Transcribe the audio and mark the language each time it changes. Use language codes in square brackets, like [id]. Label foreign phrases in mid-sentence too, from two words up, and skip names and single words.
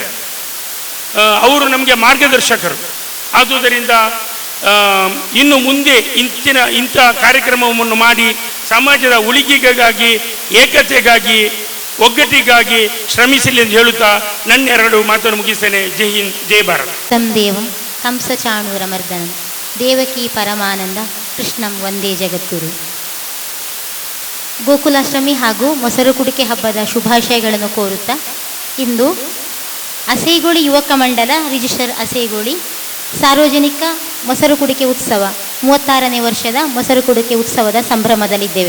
[kn] ಅವರು ನಮಗೆ ಮಾರ್ಗದರ್ಶಕರು. ಆದುದರಿಂದ ಇನ್ನು ಮುಂದೆ ಇಂಥ ಕಾರ್ಯಕ್ರಮವನ್ನು ಮಾಡಿ ಸಮಾಜದ ಉಳಿಗೆಗಾಗಿ, ಏಕತೆಗಾಗಿ, ಒಗ್ಗಟ್ಟಿಗಾಗಿ ಶ್ರಮಿಸಲಿ ಎಂದು ಹೇಳುತ್ತಾ ನನ್ನ 2 ಮಾತನ್ನು ಮುಗಿಸ್ತೇನೆ. [hi] जय हिंद, जय भारत. [sa] ತಂ ದೇವಂ ಕಂಸಚಾಣೂರಮರ್ದನಂ ದೇವಕಿ ಪರಮಾನಂದ ಕೃಷ್ಣಂ ವಂದೇ ಜಗದ್ಗುರು. [kn] ಗೋಕುಲಾಷ್ಟಮಿ ಹಾಗೂ ಮೊಸರು ಕುಡಿಕೆ ಹಬ್ಬದ ಶುಭಾಶಯಗಳನ್ನು ಕೋರುತ್ತಾ, ಇಂದು ಅಸೇಗೋಳಿ ಯುವಕ ಮಂಡಲ ರಿಜಿಸ್ಟರ್ ಅಸೇಗೋಳಿ ಸಾರ್ವಜನಿಕ ಮೊಸರು ಕುಡಿಕೆ ಉತ್ಸವ 36ನೇ ವರ್ಷದ ಮೊಸರು ಕುಡಿಕೆ ಉತ್ಸವದ ಸಂಭ್ರಮದಲ್ಲಿದ್ದೇವೆ.